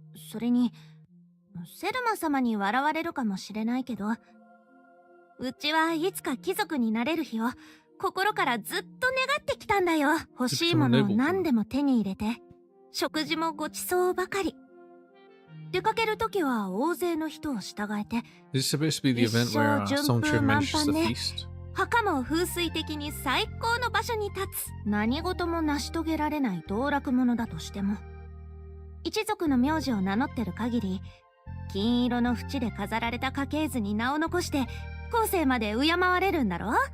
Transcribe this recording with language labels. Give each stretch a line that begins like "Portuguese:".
Japanese: それにセルマ様に笑われるかもしれないけど、うちはいつか貴族になれる日を心からずっと願ってきたんだよ。欲しいものを何でも手に入れて、食事もごちそうばかり。出かけるときは大勢の人を従えて、
English: Is this supposed to be the event where Songchu manages the feast?
Japanese: 墓も風水的に最高の場所に立つ。何事も成し遂げられない道楽者だとしても、一族の名字を名乗ってる限り、金色の縁で飾られた家系図に名を残して後世まで敬われるんだろ。